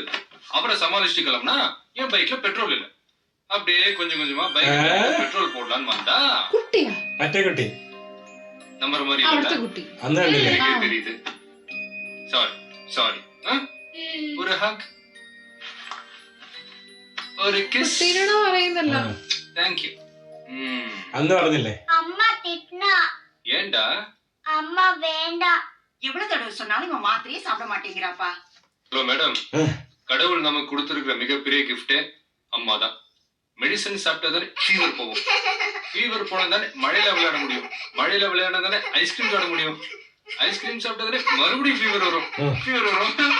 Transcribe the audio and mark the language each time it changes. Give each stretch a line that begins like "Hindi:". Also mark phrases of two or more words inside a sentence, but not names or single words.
Tamil: அவரை சமாளிச்சுட்டு கிளம்புனா என் பைக்ல பெட்ரோல் இல்ல. அப்படியே கொஞ்சம் கொஞ்சமா பைக்ல பெட்ரோல் போடலான்னு வந்தா குட்டி நம்பர் மாதிரி தெரியுது. சாரி. ஒரு ஹக், ஒரு கிஸ்.
English: Thank you.
Malayalam: അന്ന് പറഞ്ഞില്ലേ
Tamil: அம்மா திட்டினா ஏன்டா அம்மா வேண்டாம். எவ்வளவு தடவை சொன்னாலும் இவன் மாத்திரையே சாப்பிட மாட்டேங்கிறாப்பா.
English: hello madam,
Tamil: கடவுள் நமக்கு கொடுத்திருக்கிற மிகப்பெரிய கிஃப்டே அம்மா தான். மெடிசன் சாப்பிட்டதானே ஃபீவர் போகும், ஃபீவர் போனதானே மழையில விளையாட முடியும், மழையில விளையாடதானே ஐஸ்கிரீம் சாப்பிட முடியும், ஐஸ்கிரீம் சாப்பிட்டதானே மறுபடியும் ஃபீவர் வரும், ஃபீவர் வரும்.